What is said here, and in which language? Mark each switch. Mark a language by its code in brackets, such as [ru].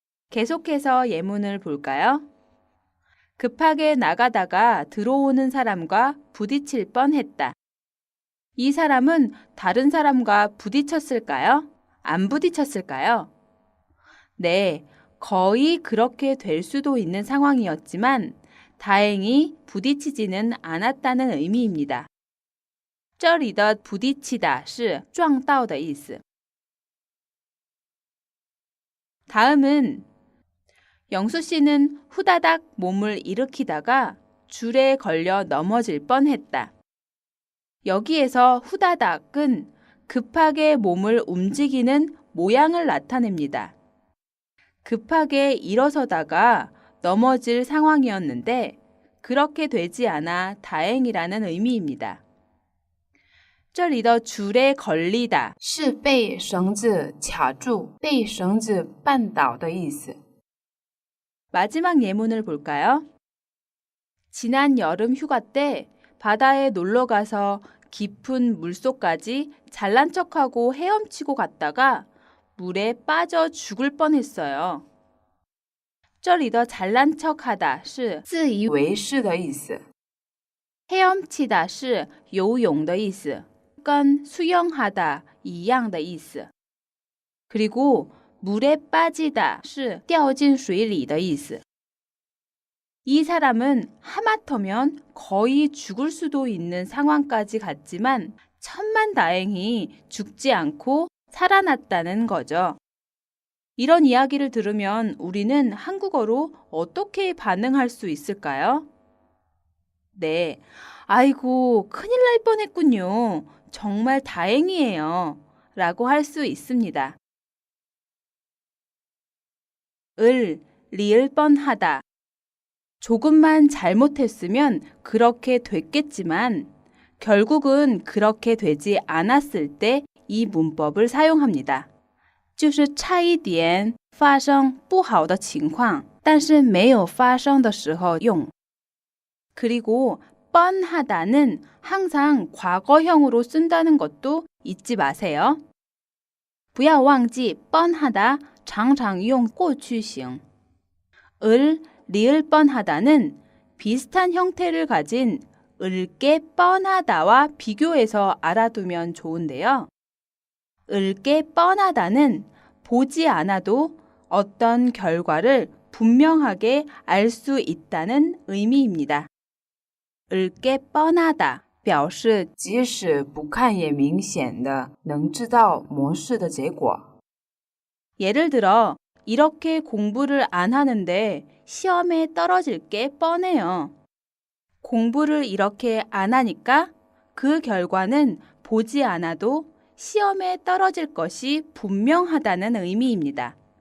[ko] 계속해서 예문을 볼까요? 급하게 나가다가 들어오는 사람과 부딪힐 뻔했다. 이 사람은 다른 사람과 부딪혔을까요? 안 부딪혔을까요? 네, 거의 그렇게 될 수도 있는 상황이었지만 다행히 부딪히지는 않았다는 의미입니다. [zh] 这里的 부딪히다 是撞到的意思. [ko] 다음은 영수 씨는 후다닥 몸을 일으키다가 줄에 걸려 넘어질 뻔했다. 여기에서 후다닥은 급하게 몸을 움직이는 모양을 나타냅니다. 급하게 일어서다가 넘어질 상황이었는데 그렇게 되지 않아 다행이라는 의미입니다. [zh] 这里的 줄에 걸리다 是被绳子卡住、被绳子绊倒的意思。 [ko] 마지막 예문을 볼까요? 지난 여름 휴가 때 바다에 놀러 가서 깊은 물속까지 잘난 척하고 헤엄치고 갔다가 물에 빠져 죽을 뻔했어요. [zh] 这里的 잘난 척하다 是自以为是的意思。 헤엄치다 是游泳的意思，跟 수영하다 一样的意思。 [ko] 그리고 [zh] 물에 빠지다 是掉进水里的意思。 [ko] 이 사람은 하마터면 거의 죽을 수도 있는 상황까지 갔지만 천만다행히 죽지 않고 살아났다는 거죠. 이런 이야기를 들으면 우리는 한국어로 어떻게 반응할 수 있을까요? 네, 아이고, 큰일 날 뻔했군요. 정말 다행이에요. 라고 할 수 있습니다. 을, 리을 뻔하다. 조금만 잘못했으면 그렇게 됐겠지만 결국은 그렇게 되지 않았을 때 이 문법을 사용합니다. [zh] 就是差一点发生不好的情况但是没有发生的时候用 [ko] 그리고 뻔하다는 항상 과거형으로 쓴다는 것도 잊지 마세요. [zh] 不要忘记뻔하다常常用过去形 [ko] 을, 리을 뻔하다는 비슷한 형태를 가진 을게 뻔하다와 비교해서 알아두면 좋은데요. 을게 뻔하다는 보지 않아도 어떤 결과를 분명하게 알 수 있다는 의미입니다. 을게 뻔하다 [zh] 表示即使不看也明显的能知道模式的结果。 [ko] 예를 들어 이렇게 공부를 안 하는데 시험에 떨어질 게 뻔해요. 공부를 이렇게 안 하니까 그 결과는 보지 않아도 시험에 떨어질 것이 분명하다는 의미입니다.